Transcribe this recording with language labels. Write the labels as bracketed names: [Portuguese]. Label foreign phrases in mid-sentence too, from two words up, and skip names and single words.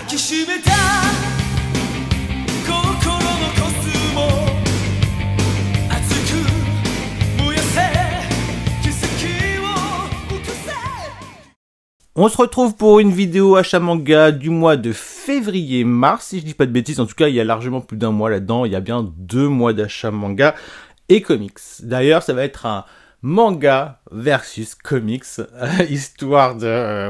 [Japanese] きしめた心のコスモ熱く燃やせ奇跡を起こせ。 [French] On se retrouve pour une vidéo achat manga du mois de février-mars, si je dis pas de bêtises. En tout cas, il y a largement plus d'un mois là-dedans. Il y a bien 2 mois d'achat manga et comics. D'ailleurs, ça va être un manga versus comics, histoire de...